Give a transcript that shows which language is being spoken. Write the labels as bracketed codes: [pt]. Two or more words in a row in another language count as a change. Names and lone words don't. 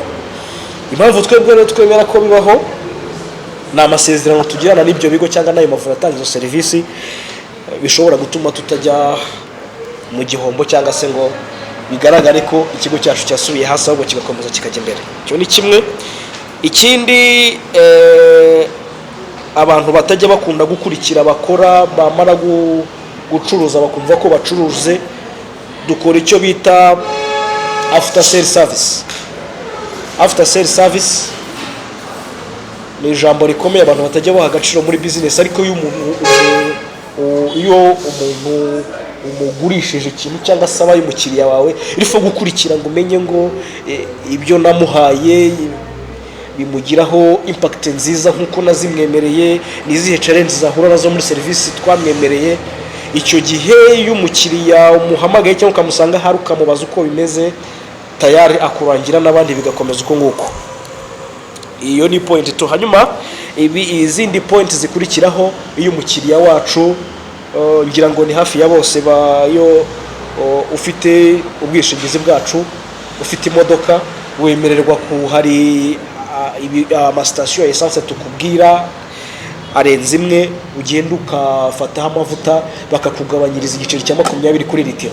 [rw] Impamvu twebwe rero twemera ko bibaho ni amasezerano tugirana n'ibyo bigo cyangwa n'ayo mavuriro atanga izo serivisi, bishobora gutuma tutajya mu gihombo cyangwa se ngo bigaragare ko ikigo cyacu cyasubiye hasi, ahubwo kigakomeza kikajya imbere. Icyo ni kimwe. Ikindi, abantu batajya bakunda gukurikira bakora bamara gucuruza bakumva ko bacuruze, dukora icyo bita [en] after sale service. After sale service [rw] ni ijambo rikomeye abantu batajya baha agaciro muri business, ariko iyo umuntu umugurishije ikintu cyangwa se abaye umukiriya wawe irifo gukurikira ngo umenye ngo ibyo namuhaye bimugiraho impact nziza nkuko nazimwemereye, nizihe challenge zahura nazo muri service twamwemereye. Icyo gihe iyo umukiriya umuhamagaye cyangwa ukamusanga hari ukamubaza uko bimeze, tayari akurangira n'abandi bigakomeza uko nguko. Iyo ni [en] point to. [rw] Hanyuma izindi point zikurikiraho, iyo umukiriya wacu ngira ngo ni hafi ya bose bayo ufite ubwishingizi bwacu, ufite imodoka, wemererwa ku hari amasitasiyo ya essence tukubwira arenze imwe, ugenda ukafataho amavuta bakakugabanyiriza igiceri cya 20 kuri litiro.